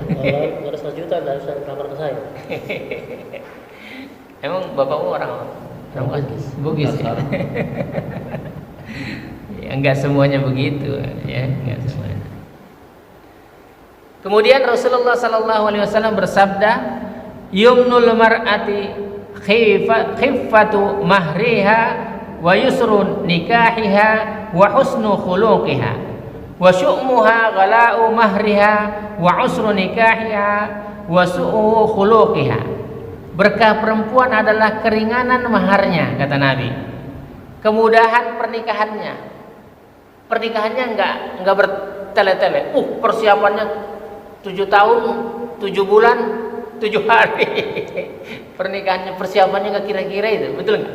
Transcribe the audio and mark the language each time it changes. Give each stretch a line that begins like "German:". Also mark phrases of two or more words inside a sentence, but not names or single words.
Indonesian: Kalau ada 100 juta nggak usah lamar ke saya. Emang bapakmu orang Bugis ya? Ya, enggak semuanya begitu ya, enggak semuanya. Kemudian Rasulullah SAW bersabda,
Arabic: "يمن المرأة خفة مهرها ويسر نكاحها وحسن خلقها وشؤمها غلاء مهرها وعسر نكاحها وسوء خلقها."
Indonesian: Berkah perempuan adalah keringanan maharnya, kata Nabi. Kemudahan pernikahannya. Pernikahannya enggak bertele-tele. Persiapannya 7 tahun, 7 bulan, 7 hari. Pernikahannya, persiapannya nggak kira-kira itu, betul nggak?